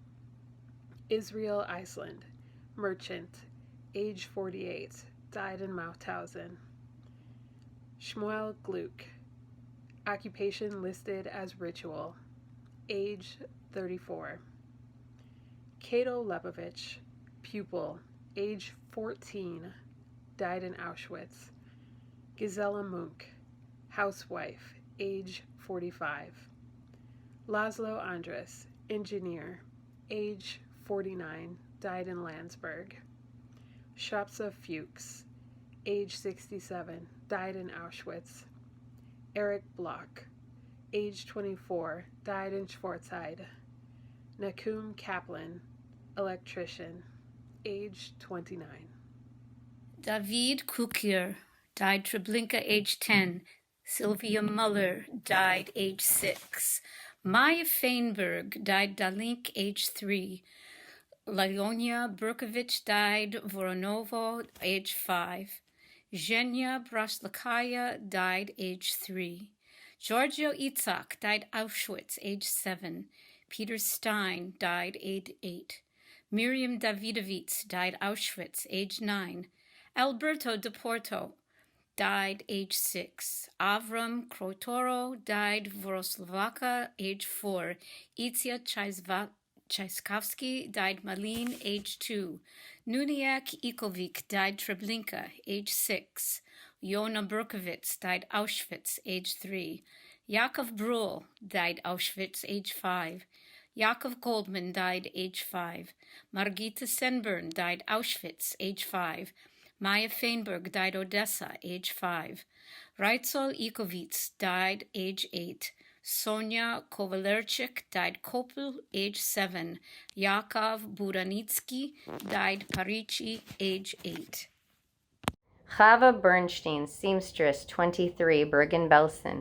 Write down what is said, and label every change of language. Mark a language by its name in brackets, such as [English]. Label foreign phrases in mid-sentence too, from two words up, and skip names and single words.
[English] Israel Iceland, merchant, age 48, died in Mauthausen. Shmuel Gluck, occupation listed as ritual, age 34. Kato Lepovich, pupil, age 14, died in Auschwitz. Gisela Munk, housewife, age 45. Laszlo Andres, engineer, age 49, died in Landsberg. Shopsa Fuchs, age 67, died in Auschwitz. Eric Bloch, age 24, died in Schwarzheide. Nakum Kaplan, electrician, age 29. David Kukir, died Treblinka, age 10. Sylvia Muller, died age 6. Maya Feinberg, died Dalink, age 3. Leonia Burkovich, died Voronovo, age 5. Zhenya Braslakaya, died age 3. Giorgio Itzhak, died Auschwitz, age 7. Peter Stein, died age 8. Miriam Davidovitz, died Auschwitz, age 9. Alberto de Porto, died age 6. Avram Krotoro, died Voroslavaka, age 4. Itzia Tchaikovsky, died Malin, age 2. Nuniak Ikovic, died Treblinka, age 6. Yona Berkowitz, died Auschwitz, age 3. Yakov Brul, died Auschwitz, age 5. Yakov Goldman, died age 5. Margita Senburn, died Auschwitz, age 5. Maya Feinberg, died Odessa, age 5. Reitzel Ikovitz, died age 8. Sonia Kovalerchik, died Kopel, age 7. Yakov Buranitsky, died Parichi, age 8. Chava Bernstein, seamstress, 23, Bergen-Belsen.